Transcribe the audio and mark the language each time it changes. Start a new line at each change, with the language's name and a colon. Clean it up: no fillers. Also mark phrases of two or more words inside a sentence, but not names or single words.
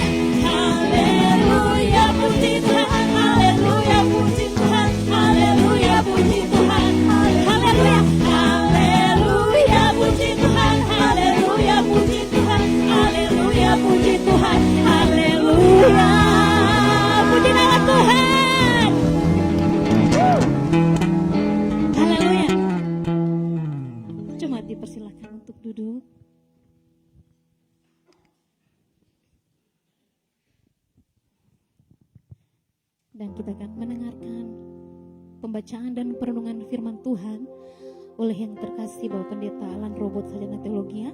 Indonesian: Haleluya puji Tuhan, haleluya puji Tuhan, haleluya puji Tuhan, haleluya, haleluya puji Tuhan, haleluya puji Tuhan, haleluya puji Tuhan, haleluya puji nama Tuhan. Haleluya. Cuma dipersilakan untuk duduk. Dan kita akan mendengarkan pembacaan dan perenungan firman Tuhan oleh yang terkasih Bapak Pendeta Alan Robot Sarjana Teologia.